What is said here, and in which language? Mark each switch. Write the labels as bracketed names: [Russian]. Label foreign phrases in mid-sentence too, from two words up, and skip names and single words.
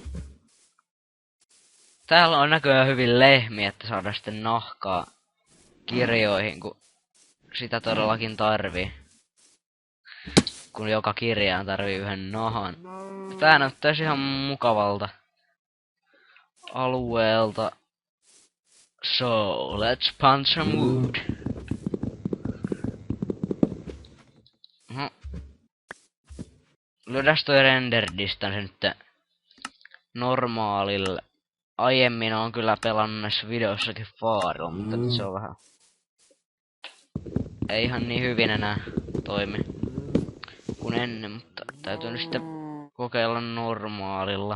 [Finnish] Täällä on näköjään hyvin lehmiä, että saadaan sitten nahkaa kirjoihin, kun sitä todellakin tarvii. Kun joka kirjaan tarvii yhden nahan. Tää näyttäisi ihan mukavalta alueelta. [English] So, let's punch some wood. [Finnish] Lyödäs toi [English] render distance [Finnish] nyt normaalille. Aiemmin on kyllä pelannut näissä videossakin faarilla, mutta nyt se on vähän ei ihan niin hyvin enää toimi kuin ennen, mutta täytyy nyt sitten kokeilla normaalilla.